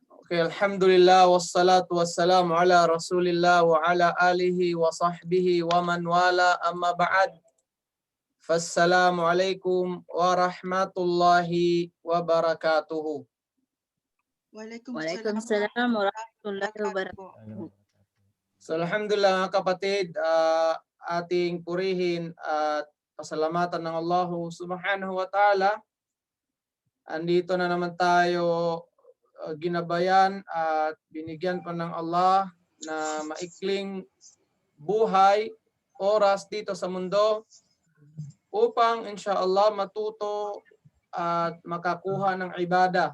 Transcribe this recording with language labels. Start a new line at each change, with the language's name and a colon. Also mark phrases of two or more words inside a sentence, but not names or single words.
Arabic: Okay, الحمد لله والصلاة والسلام على رسول الله وعلى آله وصحبه ومن والاه أما بعد. فالسلام عليكم ورحمة الله وبركاته. وعليكم السلام ورحمة الله وبركاته.
Filipino: So alhamdulillah mga kapatid, ating purihin at pasalamatan ng Allah
Arabic: سبحانه وتعالى.
Filipino: Andito na naman tayo ginabayan at binigyan pa ng Allah na maikling buhay, oras dito sa mundo upang insyaAllah matuto at makakuha ng ibada.